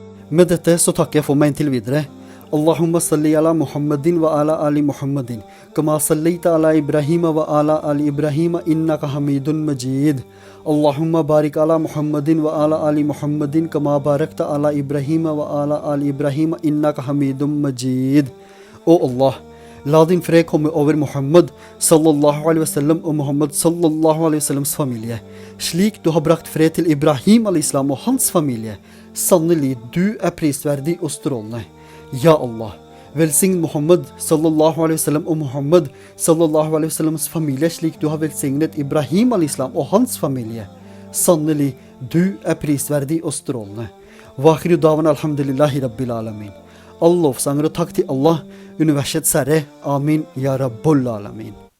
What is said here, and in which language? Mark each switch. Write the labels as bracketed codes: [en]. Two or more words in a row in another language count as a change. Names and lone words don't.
[no] Med dette så takker jeg for meg inntil videre. [ar] اللهم صل على محمد وعلى آل محمد. كما صليت على إبراهيم وعلى آل إبراهيم إنك حميد مجيد. اللهم بارك على محمد وعلى آل محمد. كما باركت على إبراهيم وعلى آل إبراهيم إنك حميد مجيد. [no] Å Allah, la din fred komme over Muhammad [ar] صلى الله عليه وسلم [no] og Muhammad [ar] صلى الله عليه وسلم [no] familie. Slik du har brakt fred til Ibrahim al-Islam og hans familie. Sannelig, du er prisverdig og strålende. Ja Allah, velsign Muhammad [ar] صلى الله عليه وسلم [no] og Muhammad [ar] صلى الله عليه وسلم [no] familie slik du har velsignet Ibrahim al-Islam og hans familie. Sannelig, du er prisverdig og strålende. [ar] وآخر دعوانا الحمد لله رب العالمين. [no] All lovsanger og takk til Allah, universets herre. [ar] آمين يا رب العالمين.